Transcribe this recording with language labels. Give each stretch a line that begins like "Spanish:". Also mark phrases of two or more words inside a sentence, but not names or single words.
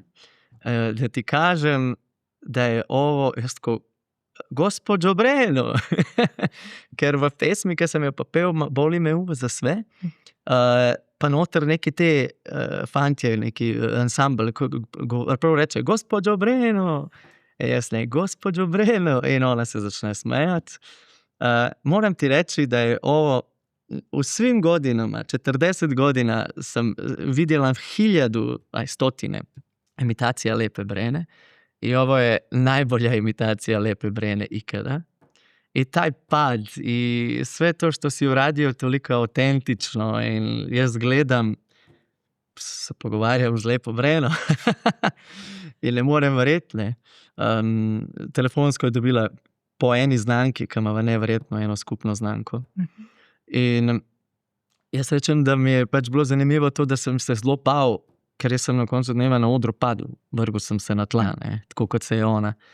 Serbian: Da ti kažem, da je ovo,
Slovenian: jaz tako,
Serbian: Gospođo Breno,
Slovenian: ker v pesmi, ki sem jo pa pel,
Serbian: boli me za sve,
Slovenian: pa noter neki te fantje, neki ansambl, prav reče,
Serbian: Gospođo Breno,
Slovenian: jaz ne,
Serbian: Gospođo Breno,
Slovenian: in ona se začne smejati. Moram ti reči,
Serbian: da je ovo u svim godinama, 40 godina sam vidjela 100 imitacija Lepe Brene i ovo je najbolja imitacija Lepe Brene ikada. I taj pad i sve to što si uradio toliko autentično
Slovenian: i jaz gledam, se pogovarjam z Lepo Breno i ne morem verjeti, ne. Telefonsko je dobila po eni znanki, ki ima neverjetno eno skupno znanko. In jaz rečem, da mi je pač bilo zanimivo to, da sem se zelo bal, ker jaz sem na koncu dneva na odru padel, vrgel sem se na tla, ne, tako kot se je ona.